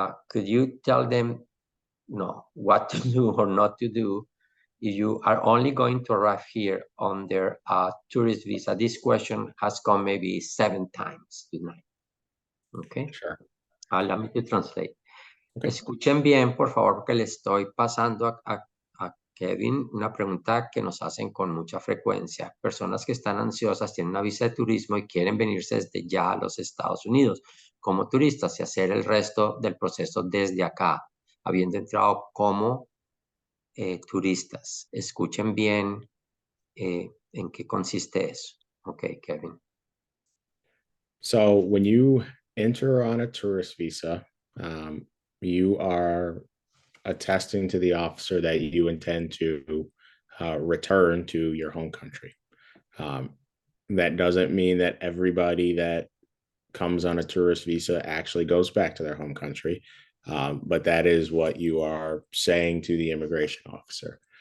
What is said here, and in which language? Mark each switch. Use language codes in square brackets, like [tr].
[en] Could you tell them what to do or not to do if you are only going to arrive here on their tourist visa? This question has come maybe 7 times tonight. Okay. Sure. Allow me to translate. Okay. [es] Escuchen bien, por favor, porque le estoy pasando a Kevin una pregunta que nos hacen con mucha frecuencia. Personas que están ansiosas, tienen una visa de turismo y quieren venirse desde ya a los Estados Unidos como turistas y hacer el resto del proceso desde acá, habiendo entrado como turistas. Escuchen bien en qué consiste eso. Ok, Kevin. [en] So when you enter on a tourist visa, you are attesting to the officer that you intend to return to your home country. Um, that doesn't mean that everybody that comes on a tourist visa actually goes back to their home country, but that is what you are saying to the immigration officer.